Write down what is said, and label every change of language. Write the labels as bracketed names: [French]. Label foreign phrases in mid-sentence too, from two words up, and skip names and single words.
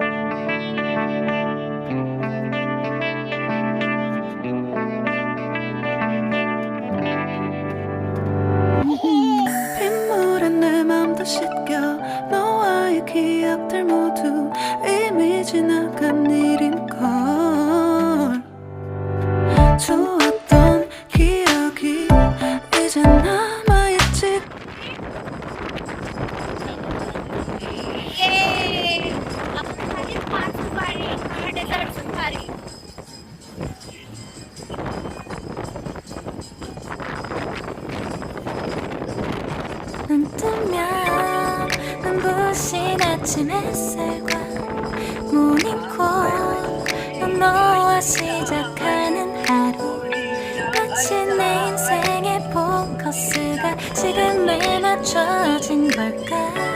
[Korean] 빗물에 내 맘도 씻겨 너와의 기억들 모두 이미 지나간 일인걸 좋았던 기억이 이제 남아있지 [Hindi] ये अपन [English] 5 safari desert safari. [Korean] 눈 뜨면 눈부신 아침 햇살과 모닝콜 너와 시작하는 하루 마치 내 인생의 포커스가 지금에 맞춰진 걸까